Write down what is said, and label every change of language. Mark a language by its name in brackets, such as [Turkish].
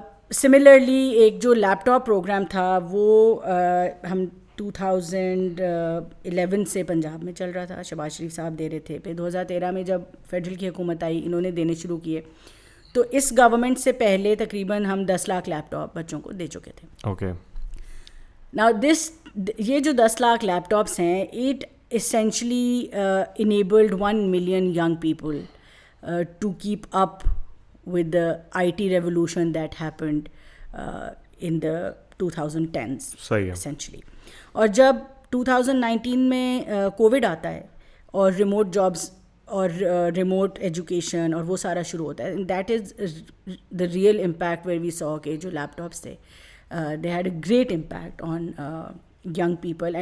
[Urdu] Similarly ایک جو لیپ top programme تھا وہ ہم 2011 سے پنجاب میں چل رہا تھا, شہباز شریف صاحب دے رہے تھے. پھر 2013 میں جب فیڈرل کی حکومت آئی انہوں نے دینے شروع کیے, تو اس گورنمنٹ سے پہلے تقریباً ہم 10 لاکھ لیپ ٹاپ بچوں کو دے چکے تھے. اوکے. [English] Now [Urdu] یہ جو 10 لاکھ لیپ ٹاپس ہیں, [English] it essentially enabled 1 million young people to keep up with the IT revolution that happened in the 2010s. [Urdu] صحیح ہے. [English] essentially. [Urdu] اور جب 2019 میں کووڈ آتا ہے اور ریموٹ جابس اور ریموٹ ایجوکیشن اور وہ سارا شروع ہوتا ہے, [English] that is the real impact where we saw [Urdu] کہ جو لیپ ٹاپس تھے [English] They had a great impact on young people.